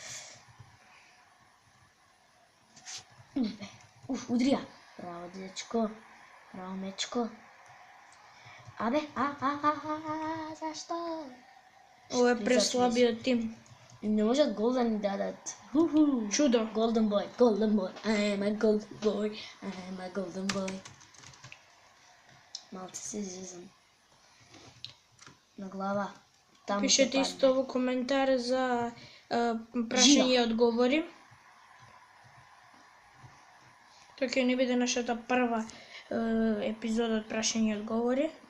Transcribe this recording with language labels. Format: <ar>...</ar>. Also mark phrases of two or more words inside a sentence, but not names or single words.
<mk>Удрија. Браво, дечко. Браво, мечко. Абе, зашто? Ова е преслабиот тим. Не можат гол да ни дадат. Чудо.</mk> <en>Golden boy. I am a golden boy.</en> <mk>Малце се излизам. На глава. Пишете исто во коментар за прашање и одговори. Тоа ќе не биде нашата прва епизода од прашање и одговори.</mk>